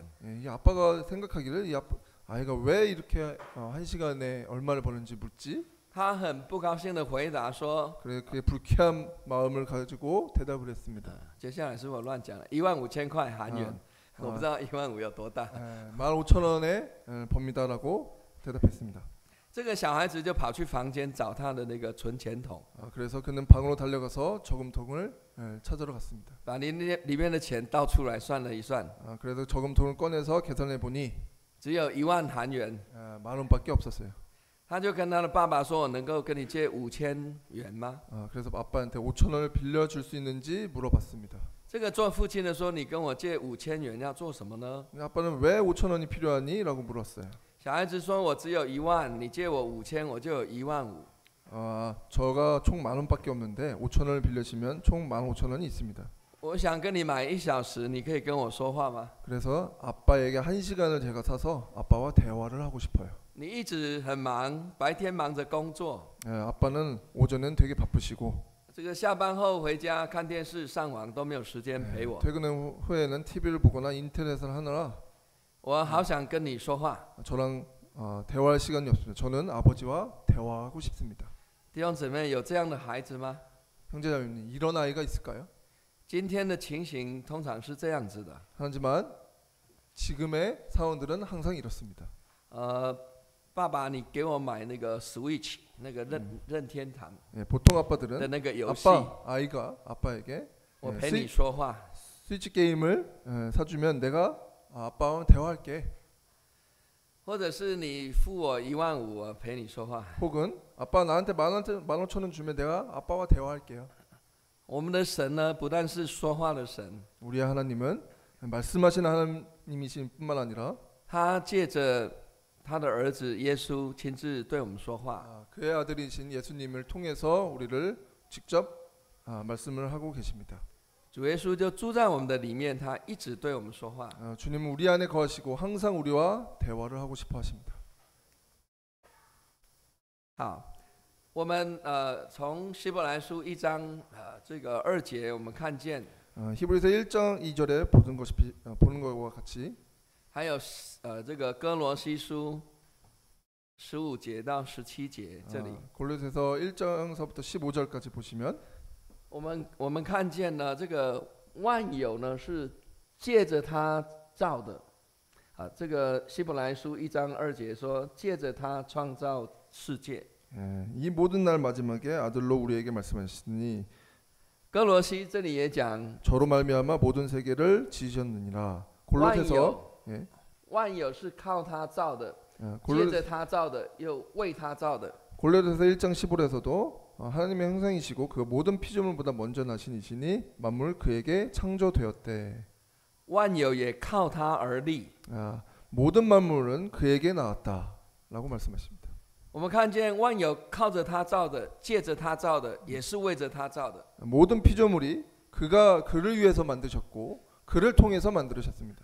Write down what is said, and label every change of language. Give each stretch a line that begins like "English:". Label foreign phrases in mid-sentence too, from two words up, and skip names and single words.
Korean: 이 아빠가 생각하기를 이 아이가 왜 이렇게 한 시간에 얼마를 버는지 묻지?
Chinese: 他很不高兴的回答说
Korean: 그래 그의 불쾌한 마음을 가지고 대답을 했습니다.
Chinese: 接下来是我乱讲了，15000块韩元，我不知道15000有多大。
Korean: 15,000원에 법니다라고 대답했습니다.
Chinese: 这个小孩子就跑去房间找他的那个存钱筒，
Korean: 그래서 그는 방으로 달려가서 저금통을 찾으러 갔습니다.
Chinese: 把里面的钱倒出来算了一算，
Korean: 그래서 저금통을 꺼내서 계산해 보니
Chinese: 只有1万韩元。
Korean: 10,000원밖에 없었어요.
Chinese: 他就跟他的爸爸说：“我能够跟你借5000元吗？”
Korean: 그래서 아빠한테 5,000원을 빌려줄 수 있는지 물어봤습니다.
Chinese: 这个做父亲的说：“你跟我借5000元要做什么呢？”
Korean: 아빠는 왜 5,000원이 필요하니? 라고 물었어요.
Chinese: 小孩子说：“我只有1万，你借我5000，我就有15000。”
Korean: 저가 총 10,000원밖에 없는데 5,000원을 빌려주면 총 15,000원이 있습니다.
Chinese: 我想跟你买1小时，你可以跟我说话吗？
Korean: 그래서 아빠에게 1시간을 제가 사서 아빠와 대화를 하고 싶어요.
Chinese: 你一直很忙，白天忙着工作，
Korean: 아빠는 오전엔 되게 바쁘시고
Chinese: 这个下班后回家看电视、上网都没有时间陪我。
Korean: 퇴근 후에는 TV를 보거나 인터넷을 하느라
Chinese: 我好想跟你说话，
Korean: 저랑 대화할 시간이 없습니다. 저는 아버지와 대화하고 싶습니다.
Chinese: 弟兄姊妹，有这样的孩子吗？
Korean: 형제자매님, 이런 아이가 있을까요?
Chinese: 今天的情形通常是这样子的，
Korean: 하지만 지금의 상황들은 항상 이렇습니다.
Chinese: 爸爸，你给我买那个 Switch 那个任天堂
Korean: 보통
Chinese: 的
Korean: 아빠들은
Chinese: 那个游戏，
Korean: 아이가 아빠에게
Chinese: 我陪你说话。
Korean: 스위치 게임을 사주면 내가 아빠와 대화할게.
Chinese: 或者是你付我15000，我陪你说话。
Korean: 혹은 아빠 나한테 15,000원 주면 내가 아빠와 대화할게요.
Chinese: 我们的神呢，不但是说话的神，
Korean: 우리의 하나님은 말씀하시는 하나님이신 뿐만 아니라
Chinese: 他借着他的儿子耶稣亲自对我们说话。
Korean: 그의 아들이신 예수님을 통해서 우리를 직접 말씀을 하고 계십니다.
Chinese: 主耶稣就住在我们的里面，他一直对我们说话。
Korean: 주님은 우리 안에 거하시고 항상 우리와 대화를 하고 싶어 하십니다.
Chinese: 好，我们从希伯来书1章这个2节，我们看见，
Korean: 히브리서 1장 2절에 보는 것과 같이
Chinese: 还有这个哥罗西书15节到17节这里，
Korean: 골로새서 1장서부터 15절까지 보시면
Chinese: 我们看见呢，这个万有呢是借着他造的，这个希伯来书1章2节说，借着他创造世界。
Korean: 이 모든 날 마지막에 아들로 우리에게 말씀하시니
Chinese: 哥罗西这里也讲，
Korean: 저로 말미암아 모든 세계를 지으셨느니라. 골로새서
Chinese: 万有是靠他造的，借着他造的，又为他造的。
Korean: 골로새서 1장 15절에서도 하나님의 형상이시고 그 모든 피조물보다 먼저 나신 이시니 만물 그에게 창조되었대.
Chinese: 万有也靠他而立。
Korean: 모든 만물은 그에게 나왔다라고 말씀하십니다.
Chinese: 我们看见万有靠着他造的，借着他造的，也是为着他造的。
Korean: 모든 피조물이 그가 그를 위해서 만드셨고 그를 통해서 만들으셨습니다.